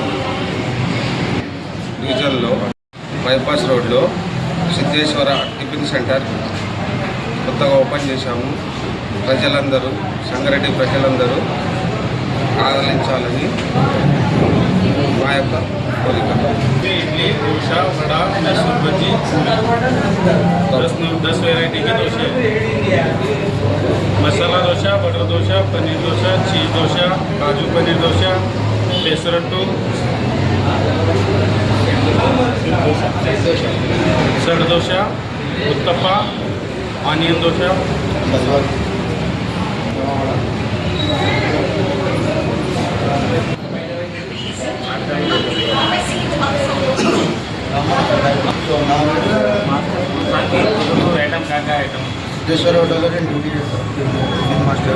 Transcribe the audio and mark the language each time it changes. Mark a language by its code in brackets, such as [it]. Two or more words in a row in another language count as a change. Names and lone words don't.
[te] డివిజన్లో బైపాస్ రోడ్లో సిద్ధేశ్వర టిఫిన్ సెంటర్ కొత్తగా ఓపెన్ చేశాము. ప్రజలందరూ, సంగారెడ్డి ప్రజలందరూ ఆదరించాలని మా యొక్క కోరిక. [hi] इडली, डोसा, वड़ा, मैसूर भजी, 10 वेराइटी के डोसे, मसाला डोसा, बटर डोसा, पनीर डोसा, चीज़ डोसा, काजू पनीर डोसा, पेसरट्टू, सड़ डोसा, उत्तप्पा, आनियन डोसा, [te] సిద్ధేశ్వర హోటల్లో నేను డ్యూటీ చేస్తాను, మాస్టర్.